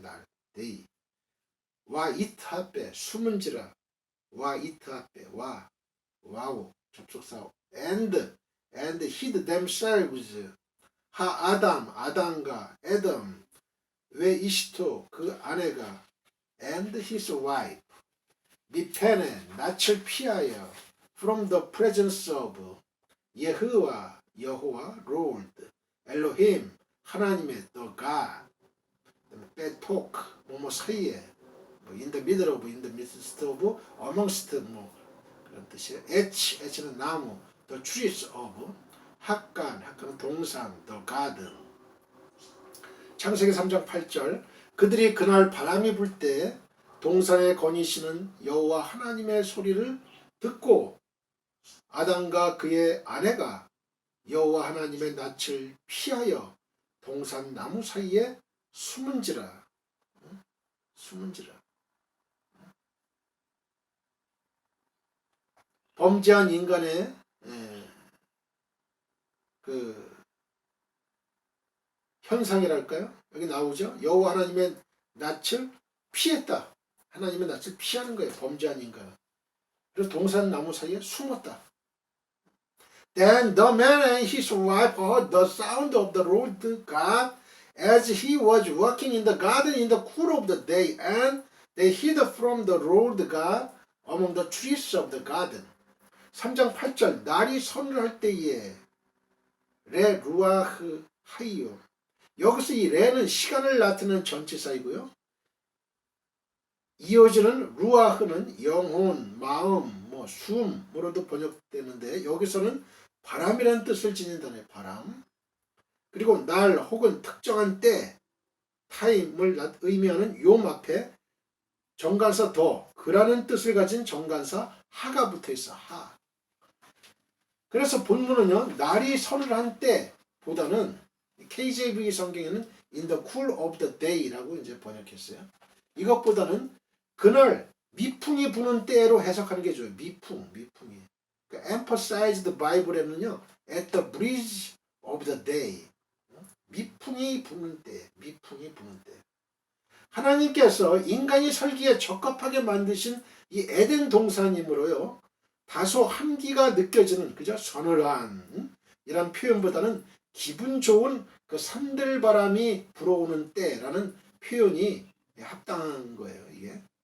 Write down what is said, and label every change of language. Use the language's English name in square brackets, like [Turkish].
[Korean] 날 day 와 이타베 숨은지라 와 이타베 와우 접속사 [English] and hid themselves [Korean] 아담과 에덤 왜 이시토 그 아내가 [English] and his wife [Korean] 미펜에 낯을 피하여 [English] from the presence of [Korean] 여호와 롤드 엘로힘 하나님의 [English] the God [Korean] 베토크 뭐뭐 사이에 [English] in the middle of, in the midst of, amongst [Korean] 그런 뜻이에요. H는 나무, [English] the trees of, [Korean] 학간은 동산, [English] the garden. [Korean] 창세기 3장 8절 그들이 그날 바람이 불 때 동산에 거니시는 여호와 하나님의 소리를 듣고 아담과 그의 아내가 여호와 하나님의 낯을 피하여 동산 나무 사이에 숨은지라. 범죄한 인간의 그 현상이랄까요? 여기 나오죠. 여호와 하나님의 낯을 피했다. 하나님의 낯을 피하는 거예요. 범죄한 인간. 그래서 동산 나무 사이에 숨었다. [English] Then the man and his wife heard the sound of the Lord God as he was walking in the garden in the cool of the day, and they hid from the Lord God among the trees of the garden. [Korean] 3장 8절 날이 선을 할 때에 레 루아흐 하이요. 여기서 이 레는 시간을 나타내는 전치사이고요. 이어지는 루아흐는 영혼, 마음, 숨으로도 번역되는데 여기서는 바람이라는 뜻을 지닌 단어예요. 바람. 그리고 날 혹은 특정한 때, 타임을 의미하는 요 앞에 정관사 더, 그라는 뜻을 가진 정관사 하가 붙어 있어. 하. 그래서 본문은요, 날이 선을 한 때보다는 KJV 성경에는 [English] in the cool of the day [Korean] 라고 이제 번역했어요. 이것보다는 그날 미풍이 부는 때로 해석하는 게 좋아요. 미풍이. 그러니까 [English] emphasize the Bible [Korean] 에는요, [English] at the breeze of the day. [Korean] 미풍이 부는 때. 하나님께서 인간이 살기에 적합하게 만드신 이 에덴 동산이므로요. 다소 함기가 느껴지는 그저 서늘한 이란 표현보다는 기분 좋은 그 산들바람이 불어오는 때라는 표현이 합당한 거예요. 이게.